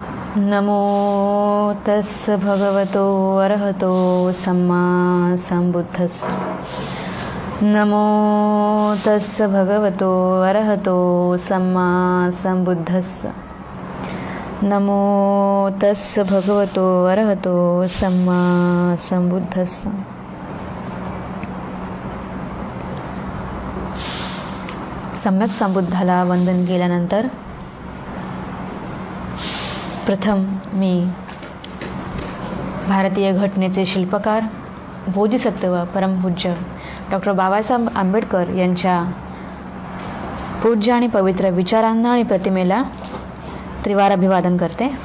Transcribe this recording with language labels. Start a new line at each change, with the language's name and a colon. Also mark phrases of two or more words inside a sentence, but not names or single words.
Pali: नमो तस्स भगवतो अरहतो सम्मा संबुद्धस्स। नमो तस्स भगवतो अरहतो सम्मा संबुद्धस्स। नमो तस्स भगवतो अरहतो सम्मा संबुद्धस्स।
Marathi: सम्यक संबुद्धाला वंदन केल्यानंतर प्रथम मी भारतीय घटनेचे शिल्पकार बोधिसत्व परमपूज्य डॉक्टर बाबासाहेब आंबेडकर यांच्या पूज्य आणि पवित्र विचारांना आणि प्रतिमेला त्रिवार अभिवादन करते.